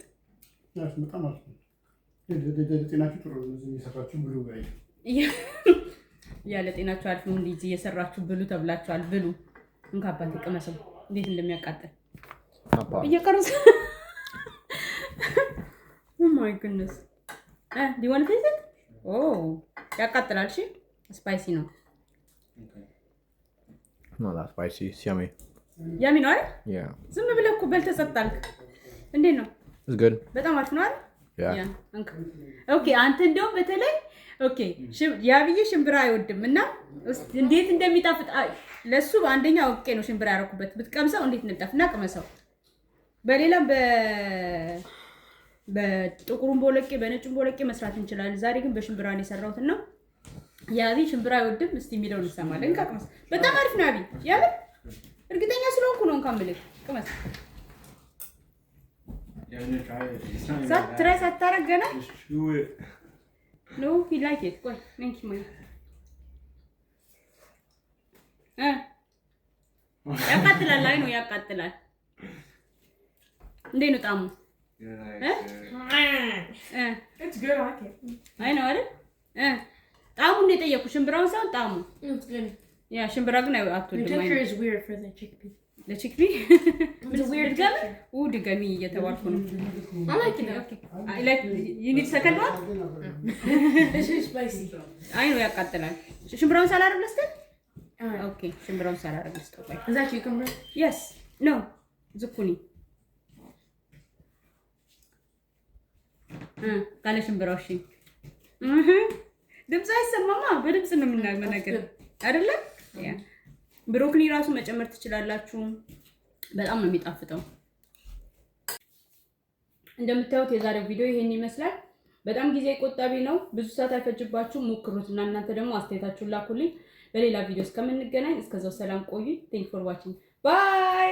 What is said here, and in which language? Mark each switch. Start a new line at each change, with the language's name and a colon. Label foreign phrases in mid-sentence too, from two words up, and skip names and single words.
Amharic: በጣም አሪፍ ነው። ለጤናችሁ ጥሩ ነው። እየሰራችሁ ብሉ ጋር ያለ ጤናችሁ አሪፍ ነው። እንዴ እየሰራችሁ ብሉ ተብላችኋል። ብሉ። እንካባት ቅመሰው እንዴት እንደሚያቃጥል እየቀረሰ
English: oh my goodness do you want to taste it?
Amharic: ያቃጥላል። እሺ ስፓይሲ ነው።
English: Not that spicy. It's yummy.
Amharic: Yummy ነው አይደል?
English: Yeah.
Amharic: ዝም ብለህ እኮ በልተህ ጸጣልክ። እንዴት ነው?
English: It's good.
Amharic: በጣም አሪፍ ነው አይደል?
English: Yeah.
Amharic: ኦኬ አንተ እንደውም በተለይ ኦኬ ያብዬ ሽምብራ አይወድም እና እንዴት እንደሚጣፍጥ ለሱ አንደኛ ኦኬ ነው ሽምብራ ያረኩበት ብትቀምሰው እንዴት እንደሚጣፍጥና ቅመሰው። በሌላም በጥቁሩም ቦለቄ በነጭም ቦለቄ መስራት እንችላለን። ዛሬ ግን በሽምብራ ነው የሰራሁትና ያቢ ሽምብራ አይወድም። እስቲ የሚለውን እንሰማለን። ቅመስ። በጣም አሪፍ ነው ያቢ። ያብ እርግጠኛ ስለሆንኩ ነው እንኳን ብለህ ቅመስ። ትራይ ሳታረግ ገና
English: No, he like it. Go. Thank you, man.
Amharic: ያቃጥላል። አይ ነው ያቃጥላል። እንዴት ነው ጣሙ?
English: It's good. I like it.
Amharic: አይ ነው አይደል? ጣሙ እንዴት ጠየቁ? ሽምብራውን ሳይሆን ጣሙ።
English: It's good.
Amharic: ያ ሽምብራ ግን አትወድም።
English: The texture is weird for the chickpea. The chickpea? It's a weird texture.
Amharic: ድገሚ እየተባልኩ ነው።
English: I like it. Okay. I like you need second one? This is spicy.
Amharic: አይ ነው ያቃጥላል። ሽምብራውን ሳላረግ ለስተ ኦኬ ሽምብራውን ሳላረግ ለስተ
English: Is that cucumber? Yes. No.
Amharic: ዝኩኒ ካለ ሽምብራው እሺ ድምጽ አይሰማማ። በድምጽ ነው የምናገር አይደለ? ያ ብሮኮሊ ራሱ መጨመር ትችላላችሁ። በጣም ነው የሚጣፍጠው። እንደምታዩት የዛሬው ቪዲዮ ይሄን ይመስላል። በጣም ጊዜ ቆጣቢ ነው። ብዙ ሰዓት አይፈጅባችሁ። ሞክሩትና እናንተ ደግሞ አስተያየታችሁን ላኩልኝ። በሌላ ቪዲዮ እስከምንገናኝ እስከዛው ሰላም ቆዩ።
English: Thank you for watching. Bye.